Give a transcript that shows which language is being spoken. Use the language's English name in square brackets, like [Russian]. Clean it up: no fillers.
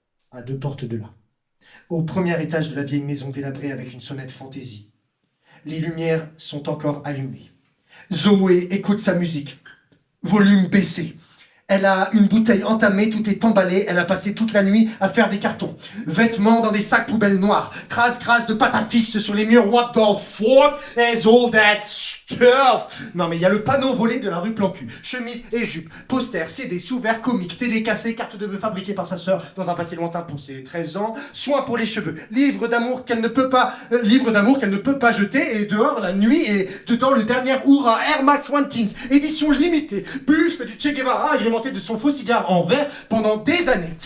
[French] À 2 portes de là, au premier étage de la vieille maison délabrée avec une sonnette fantaisie. Les lumières sont encore allumées. Zoé écoute sa musique, volume baissé. Elle a une bouteille entamée, tout est emballé, elle a passé toute la nuit à faire des cartons. Vêtements dans des sacs poubelles noirs, crasse de pâte à fixe sur les murs. [English] What the fuck is all that stuff? [French] Non mais il y a le panneau volé de la rue Plancu. Chemise et jupe, poster, CD, sous-verts, comiques, télé cassée, carte de vœux fabriquée par sa sœur dans un passé lointain pour ses 13 ans, soins pour les cheveux, livre d'amour qu'elle ne peut pas jeter, et dehors la nuit, et dedans le dernier Oura Air Max One Teens, édition limitée, buste du Che Guevara agrémenté de son faux cigare en verre pendant des années.